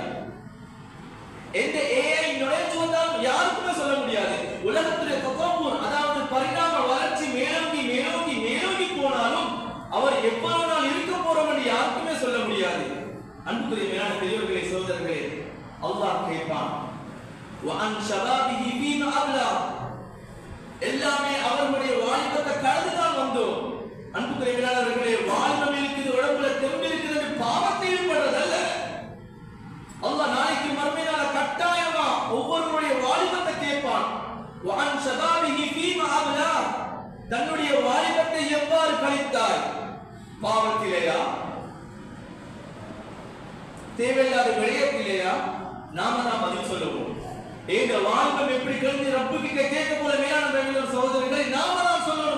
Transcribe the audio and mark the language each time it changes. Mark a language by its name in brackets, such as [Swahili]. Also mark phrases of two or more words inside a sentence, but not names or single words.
[Tamil] எந்த AI நுழைஞ்சு வந்தாலும் யாருக்குமே சொல்ல முடியாது. உலகத்துடைய தகவல் அதாவது பரிணாம வளர்ச்சி மேலோங்கி மேலோங்கி மேலோங்கி போனாலும் அவர் எவ்வளவு நாள் இருக்க போறோம் என்று யாருக்குமே சொல்ல முடியாது. அன்புக்குரிய மேலான பெரியவர்களே, சகோதரர்களே, அல்லாஹ் கேட்பான் [Arabic] وَعَنْ شَبَابِهِ فِيمَا أَبْلَى [Tamil] எல்லாமே அவர்களுடைய வாலிபத்தை கடந்துதான் வந்தோம். அன்புக்குரிய மேலானவர்களே, வாலிபம் இருக்குது, உடம்புல தெம்பு இருக்குது, பாவத்தை ஈடுபடுறதல்ல. அல்லாஹ் நாளைக்கு மறுமையினால கட்டாயமா ஒவ்வொருவருடைய வாலிபத்தை கேட்பான். [Arabic] وَعَنْ شَبَابِهِ فِيمَا أَبْلَى [Tamil] தன்னுடைய வாலிபத்தை எவ்வாறு கழித்தாய்? பாவத்திலேயா, தேவையில்லாத விடயத்திலேயா? நாம தான் பதில் சொல்லுவோம். ஏங்க வாலிபம் எப்படி கழிந்து ரப்பு கிட்ட கேட்க போல மேலான சகோதரர்களை நாம தான் சொல்லணும்.